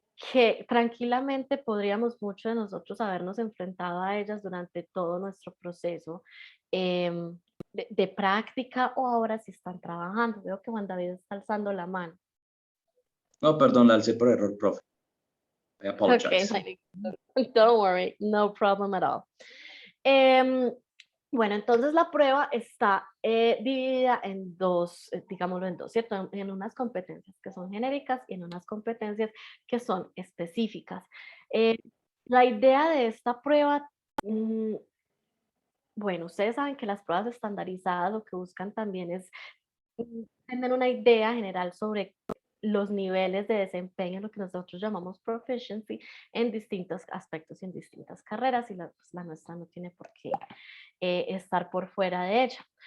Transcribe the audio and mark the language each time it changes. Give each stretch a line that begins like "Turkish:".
Spanish: que tranquilamente podríamos muchos de nosotros habernos enfrentado a ellas durante todo nuestro proceso de práctica o ahora si están trabajando. Veo que Juan David está alzando la mano. No, perdón, la alcé por error, profe.
English: I Okay, apologize. don't worry, no problem at all.
Spanish: Bueno, entonces la prueba está dividida en dos, digámoslo en dos, ¿cierto? En unas competencias que son genéricas y en unas competencias que son específicas. La idea de esta prueba, bueno, ustedes saben que las pruebas estandarizadas lo que buscan también es tener una idea general sobre los niveles de desempeño, lo que nosotros llamamos proficiency, en distintos aspectos y en distintas carreras, y la nuestra no tiene por qué estar por fuera de ella.